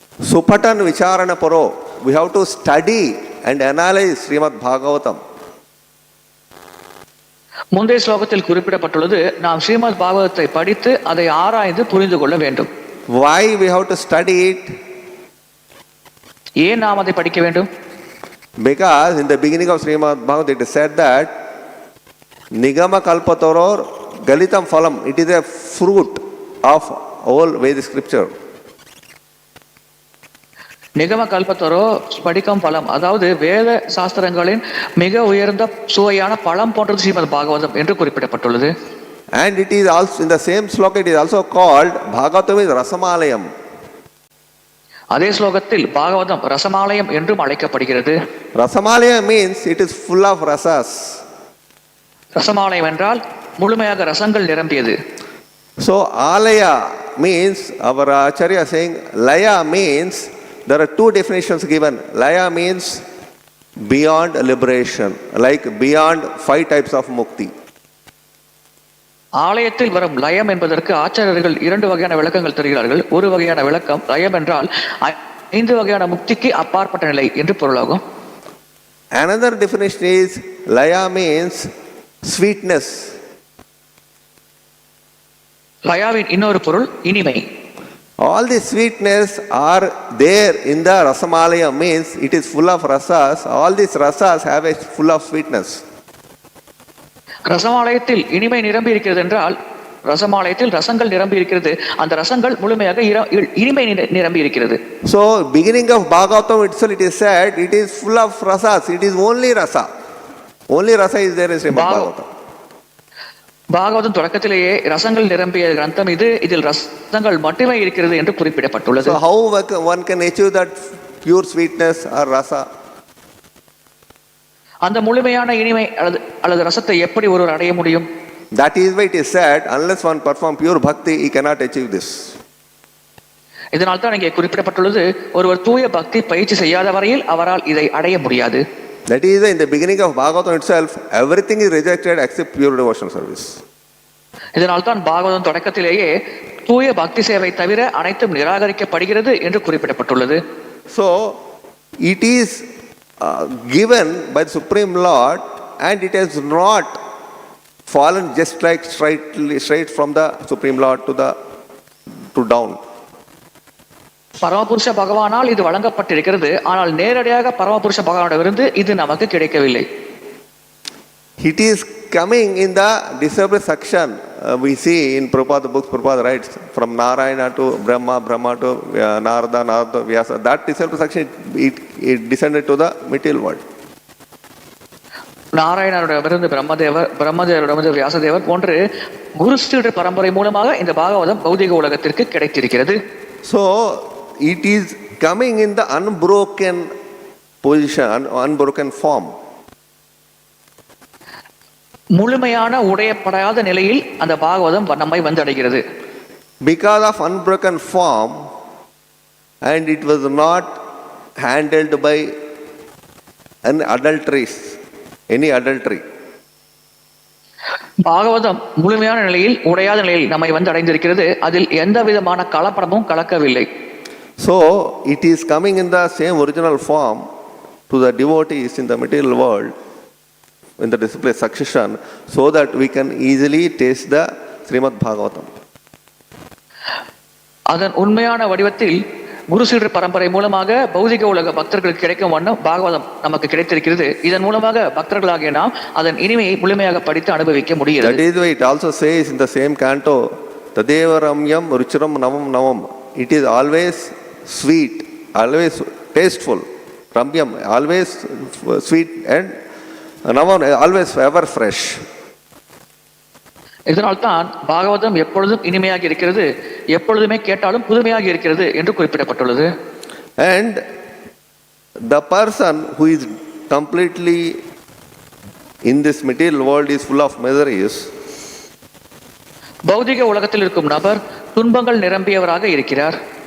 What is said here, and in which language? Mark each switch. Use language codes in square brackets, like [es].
[sa] Supatan vicharana paro. [en] We have to study and analyze Śrīmad-Bhāgavatam. [ta] முந்தைய ஸ்லோகத்தில் குறிப்பிடப்பட்டுள்ளது, நாம் ஸ்ரீமத் பாகவதத்தை படித்து அதை ஆராய்ந்து புரிந்து கொள்ள வேண்டும். [en] Why we have to study it? [ta] ஏன் நாம் அதை படிக்க வேண்டும்? [en] Because in the beginning of Śrīmad-Bhāgavatam it is said that [sa] Nigama kalpatoror galitam phalam. [en] It is a fruit of all Vedic scripture. [ta] நிகம கல்பத்தரோ ஸ்படிகம் பழம், அதாவது வேத சாஸ்திரங்களின் மிக உயர்ந்த சுவையான பழம் போன்றது ஸ்ரீமத் பாகவதம் என்று குறிப்பிடப்பட்டுள்ளது. [en] And it is also in the same sloka it is also called Bhagavatam is rasamalayam. [ta] அதே ஸ்லோகத்தில் பாகவதம் ரசமாலயம் என்றும் அழைக்கப்படுகிறது. [en] Rasamalayam means it is full of rasas. [ta] ரசமாலயம் என்றால் முழுமையாக ரசங்கள் நிரம்பியது. [en] So alaya means our acharya saying laya means there are two definitions given. Laya means beyond liberation, like beyond 5 types of mukti. [ta] ஆலயத்தில் வரும் லயம் என்பதற்கு ஆச்சாரியர்கள் 2 வகையான விளக்கங்கள் தருகிறார்கள். ஒரு வகையான விளக்கம் லயம் என்றால் 5 வகையான முக்திக்கு அப்பாற்பட்ட நிலை என்று பொருளாகும். [en] Another definition is laya means sweetness. [ta] லயாவின் இன்னொரு பொருள் இனிமை. [en] All the sweetness are there in the rasamalayam, means it is full of rasas. All these rasas have a full of sweetness. [ta] ரசமாலயத்தில் இனிமை நிரம்பி இருக்கிறது என்றால் ரசமாலயத்தில் ரசங்கள் நிரம்பி இருக்கிறது, அந்த ரசங்கள் முழுமையாக இனிமை நிரம்பி இருக்கிறது. [en] So beginning of Bhagavatam itself it is said it is full of rasas. It is only rasa. Only rasa is there in Śrīmad-Bhāgavatam. [ta] Bhagavatam தொடக்கத்திலேயே ரசங்கள் நிரம்பிய கிரந்தம் இது, இதில் ரசங்கள் மட்டுமே இருக்கிறது என்று குறிப்பிடப்பட்டுள்ளது. [en] So how one can achieve that pure sweetness or rasa? [ta] அந்த முழுமையான இனிமை அல்லது ரசத்தை எப்படி ஒருவர் அடைய முடியும்? [en] That is why it is said unless one perform pure bhakti he cannot achieve this. [ta] இதனால் தான் இங்கே குறிப்பிடப்பட்டுள்ளது, ஒருவர் தூய பக்தி பயிற்சி செய்யாத வரையில் அவரால் இதை அடைய முடியாது. [en] That is why in the beginning of Bhagavatam itself everything is rejected except pure devotional service. [ta] இதனால் தான் பாகவதம் தொடக்கத்திலேயே தூய பக்தி சேவை தவிர அனைத்தும் நிராகரிக்கப்படுகிறது என்று குறிப்பிடப்பட்டுள்ளது. [en] So it is given by the Supreme Lord and it has not fallen just like straight from the Supreme Lord to down. [ta] பரமபுருஷ பகவானால் இது வழங்கப்பட்டிருக்கிறது, ஆனால் நேரடியாக பரமபுருஷ பகவானிடமிருந்து இது நமக்கு கிடைக்கவில்லை. [en] It is coming in the disabled section. We see in Prabhupada books, Prabhupada writes from Narayana to Brahma, Brahma to Narada, Narada to Vyasa. That disabled section it descended to the material world. [ta] நாராயணரிடமிருந்து பிரம்மதேவர், பிரம்மதேவரிடமிருந்து வியாசதேவர் போன்று குரு ஸ்ரீ பரம்பரை மூலமாக இந்த பாகவதம் பௌதிக உலகத்திற்கு கிடைத்திருக்கிறது. [en] So it is coming in the unbroken position, unbroken form. [ta] முழுமையான உடையப்படாத நிலையில் அந்த பாகவதம் நம்மை வந்தடைகிறது. [en] Because of unbroken form and it was not handled by an adulteries, any adultery. [ta] Bhagavatam முழுமையான நிலையில் உடையாத நிலையில் நம்மை வந்து அடைந்திருக்கிறது, அதில் எந்த விதமான கலப்படமும் கலக்கவில்லை. [en] So it is coming in the same original form to the devotees in the material world in the display succession, so that we can easily taste the Śrīmad-Bhāgavatam. [ta] அதன் உண்மையான வடிவத்தில் குரு சீடர் பரம்பரை மூலமாக பௌதிக உலக பக்தர்களுக்கு கிடைக்கும் வண்ணம் பாகவதம் நமக்கு கிடைத்திருக்கிறது. இதன் மூலமாக பக்தர்களாகிய நாம் அதன் இனிமையை முழுமையாக படித்து அனுபவிக்க முடிகிறது. [en] That is why it also says in the same canto, [sa] Tadeva Ramyam Ruchiram Navam Navam. [en] It is always sweet, always tasteful. Ramyam, always sweet, and Navam, always ever fresh. [ta] இதனால் தான் பாகவதம் எப்பொழுதும் இனிமையாக இருக்கிறது, எப்பொழுதுமே கேட்டாலும் புதுமையாக இருக்கிறது என்று குறிப்பிடப்பட்டுள்ளது. [en] And the person who is completely in this material world is full of miseries. [ta] பௌதிக உலகத்தில் இருக்கும் நபர் துன்பங்கள் நிரம்பியவராக இருக்கிறார்.